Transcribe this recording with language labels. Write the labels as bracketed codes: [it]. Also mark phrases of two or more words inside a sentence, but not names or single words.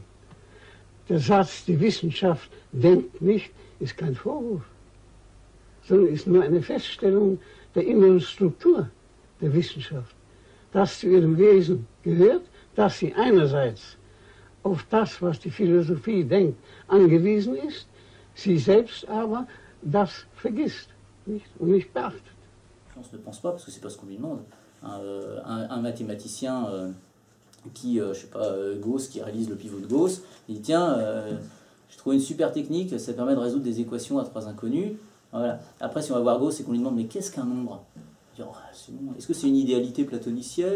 [de] Der Satz, die Wissenschaft denkt nicht, ist kein Vorwurf, sondern ist nur eine Feststellung der inneren Struktur der Wissenschaft. Das zu ihrem Wesen gehört, dass sie einerseits auf das, was die Philosophie denkt, angewiesen ist, sie selbst aber das vergisst nicht, und nicht beachtet. [fr] On ne pense pas parce que c'est pas ce qu'on lui demande. Un mathématicien je sais pas, Gauss, qui réalise le pivot de Gauss, il dit tiens, j'ai trouvé une super technique, ça permet de résoudre des équations à trois inconnus. Voilà. Après, si on va voir Gauss et qu'on lui demande mais qu'est-ce qu'un nombre? Est-ce que c'est une idéalité platonicienne?